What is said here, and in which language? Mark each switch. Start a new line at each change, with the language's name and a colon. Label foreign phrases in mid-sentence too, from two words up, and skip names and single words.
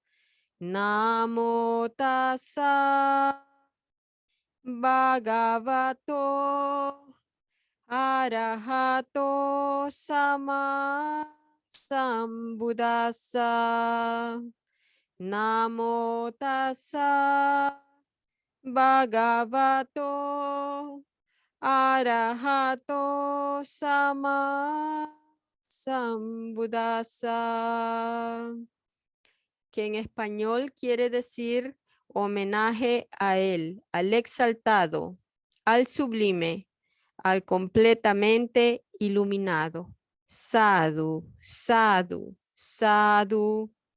Pali: Namo tassa bhagavato arahato sama sambuddhassa. Namo tassa bhagavato arahato sama sambuddhassa,
Spanish: que en español quiere decir homenaje a él, al exaltado, al sublime, al completamente iluminado.
Pali: Sadhu, sadhu, sadhu.